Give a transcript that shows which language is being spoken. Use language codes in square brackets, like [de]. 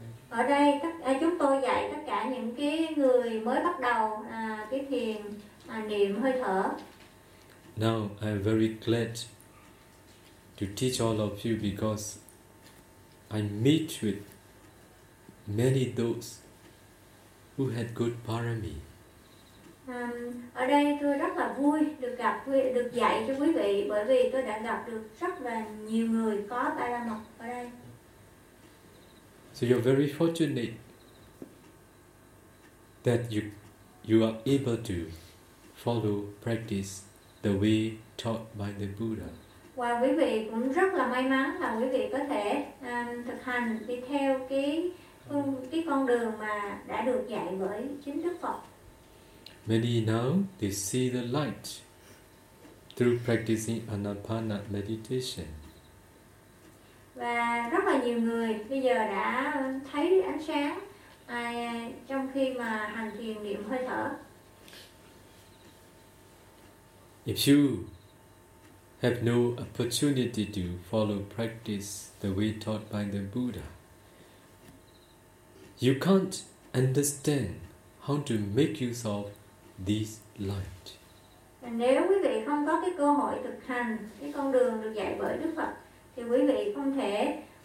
[vi] Ở đây chúng tôi dạy tất cả những cái người mới bắt đầu cái thiền niệm hơi thở. [en] Now I am very glad to teach all of you because I meet with many those who had good parami. [vi] Ở đây tôi rất là vui được gặp, được dạy cho quý vị, bởi vì tôi đã gặp được rất là nhiều người có ba la mật ở đây. [en] So you're very fortunate that you are able to follow practice the way taught by the Buddha. [vi] Và quý vị cũng rất là may mắn là quý vị có thể thực hành đi theo cái con đường mà đã được dạy bởi chính Đức Phật. [en] Many now they see the light through practicing anapana meditation. [vi] Và rất là nhiều người bây giờ đã thấy ánh sáng trong khi mà hành thiền niệm hơi thở. [en] If you have no opportunity to follow practice the way taught by the Buddha, you can't understand how to make use of this light. [vi] Nếu quý vị không có cái cơ hội thực hành cái con đường được dạy bởi Đức Phật thì quý vị không thể